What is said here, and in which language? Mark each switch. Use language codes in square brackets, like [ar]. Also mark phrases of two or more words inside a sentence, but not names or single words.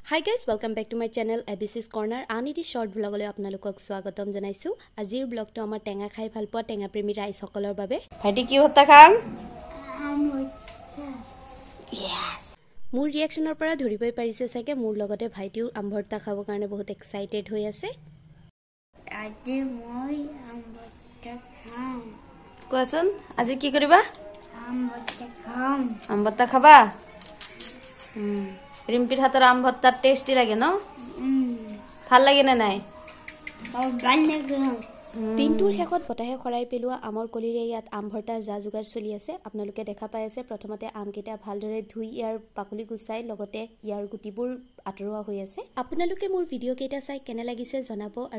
[en] Hi guys, welcome back to my channel ABC's Corner. [as] Aniti [en] short vlog [as] লৈ আপোনালোকক স্বাগতম জনাইছো. আজিৰ ভ্লগ টো আমাৰ টেঙা খাই ভাল পোৱা টেঙা প্ৰেমী ৰাইজ সকলোৰ বাবে. ভাইটি কি হোটা খাম? Yes. মোৰ reaction ৰ পৰা ধৰি পাই পাৰিছে চাগে মোৰ লগতে ভাইটিও আমভৰ্তা খাব কাৰণে বহুত excited হৈ আছে. আজি মই আমভৰ্তা খাম. কোৱাচোন, আজি কি কৰিবা? আমভৰ্তা খাম. আমভৰ্তা খাবা? রিম্পির হাতের আম ভর্তার টেস্টি লাগে না ভাল লাগে না নাই দিনটোৰ শেষত বতাহে খৰাই পেলোৱা আমৰ কলিৰে ইয়াত আম ভৰ্তাৰ যা যোগাৰ চলি আছে আপোনালোকে দেখা পাই আছে প্ৰথমতে আমকেইটা ভালদৰে ধুই ইয়াৰ পাকলি গুচাই লগতে ইয়াৰ গুটিবোৰ আঁতৰোৱা হৈ আছে আপোনালোকে মোৰ ভিডিঅ' কেইটা চাই কেনে লাগিছে জনাব আৰু